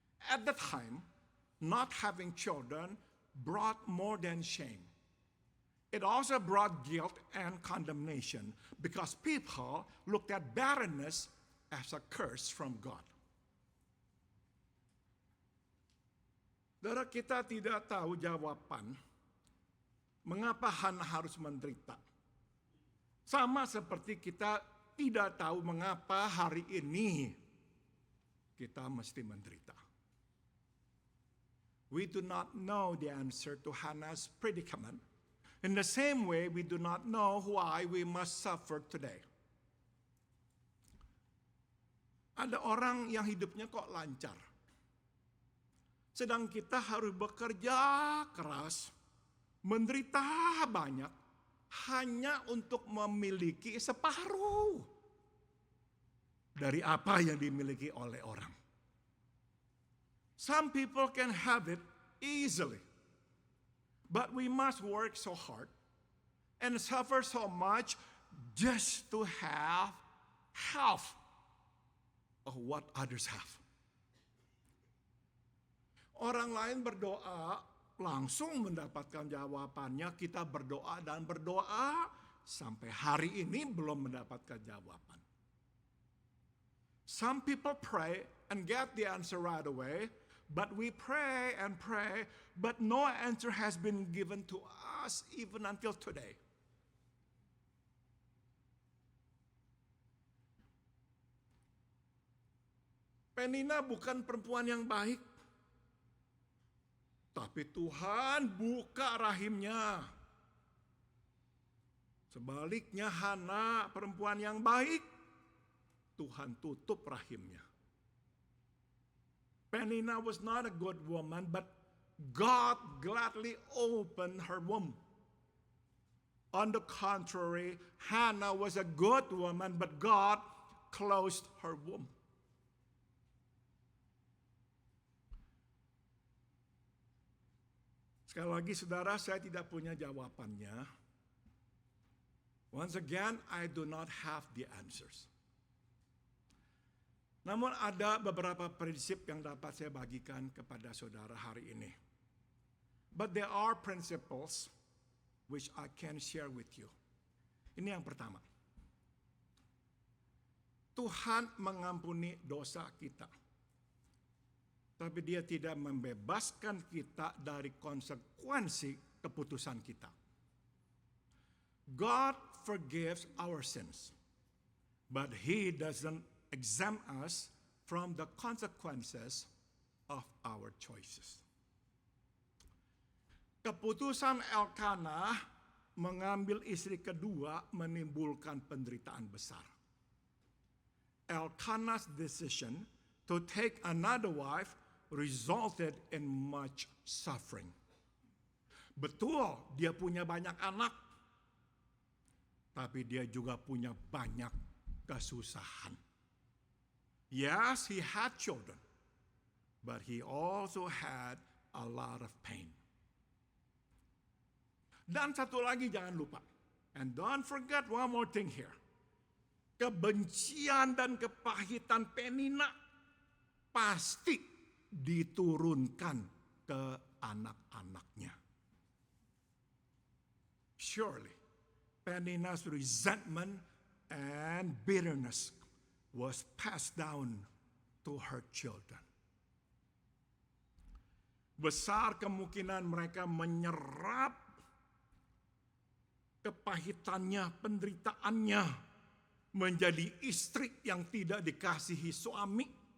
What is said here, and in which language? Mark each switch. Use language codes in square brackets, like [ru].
[en] At that time, not having children brought more than shame. It also brought guilt and condemnation because people looked at barrenness as a curse from God. [id] Saudara, kita tidak tahu jawaban mengapa Hana harus menderita. Sama seperti kita tidak tahu mengapa hari ini kita mesti menderita. [en] We do not know the answer to Hannah's predicament. In the same way, we do not know why we must suffer today. [id] Ada orang yang hidupnya kok lancar. Sedang kita harus bekerja keras, menderita banyak, hanya untuk memiliki separuh dari apa yang dimiliki oleh orang. [en] Some people can have it easily, but we must work so hard and suffer so much just to have half of what others have. [id] Orang lain berdoa langsung mendapatkan jawabannya, kita berdoa dan berdoa sampai hari ini belum mendapatkan jawaban. [en] Some people pray and get the answer right away, but we pray and pray, but no answer has been given to us even until today. [id] Penina bukan perempuan yang baik, tapi Tuhan buka rahimnya. Sebaliknya Hana perempuan yang baik, Tuhan tutup rahimnya. [en] Penina was not a good woman, but God gladly opened her womb. On the contrary, Hannah was a good woman, but God closed her womb. [id] Sekali lagi saudara, saya tidak punya jawabannya. [en] Once again, I do not have the answers. [id] Namun ada beberapa prinsip yang dapat saya bagikan kepada saudara hari ini. [en] But there are principles which I can share with you. [id] Ini yang pertama. Tuhan mengampuni dosa kita. Tapi dia tidak membebaskan kita dari konsekuensi keputusan kita. [en] God forgives our sins, but He doesn't exempt us from the consequences of our choices. [id] Keputusan Elkanah mengambil istri kedua menimbulkan penderitaan besar. [en] Elkanah's decision to take another wife resulted in much suffering. [id] Betul, dia punya banyak anak, tapi dia juga punya banyak kesusahan. [en] Yes, he had children, but he also had a lot of pain. [id] Dan satu lagi jangan lupa, [en] and don't forget one more thing here. [id] Kebencian dan kepahitan Penina pasti diturunkan ke anak-anaknya. [en] Surely, Penina's resentment and bitterness was passed down to her children. [id] Besar kemungkinan mereka menyerap kepahitannya, penderitaannya, menjadi istri yang tidak dikasihi suami.